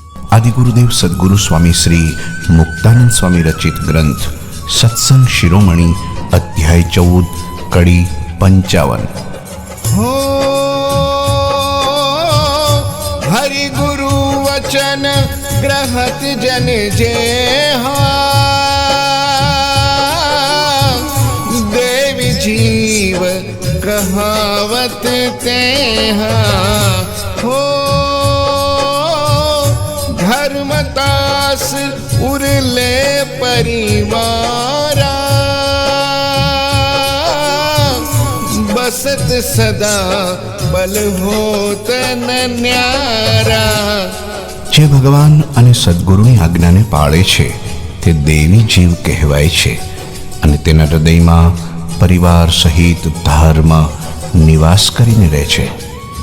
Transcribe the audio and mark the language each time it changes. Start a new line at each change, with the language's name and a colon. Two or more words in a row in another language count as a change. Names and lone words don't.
Gujarati: આદિગુરુદેવ સદગુરુ સ્વામી શ્રી મુક્તાનંદ સ્વામી રચિત ગ્રંથ સત્સંગ શિરોમણી અધ્યાય 14 કડી 55।
Hindi: हो हरि गुरु वचन ग्रहत जन जे देवी जीव कहावत ते हो धर्मदास उरले परिवारा बसत सदा बल होत न्यारा।
Gujarati: જે ભગવાન અને સદગુરુની આજ્ઞાને પાળે છે તે દેવી જીવ કહેવાય છે અને તેના હૃદયમાં પરિવાર સહિત ધર્મ નિવાસ કરીને રહે છે।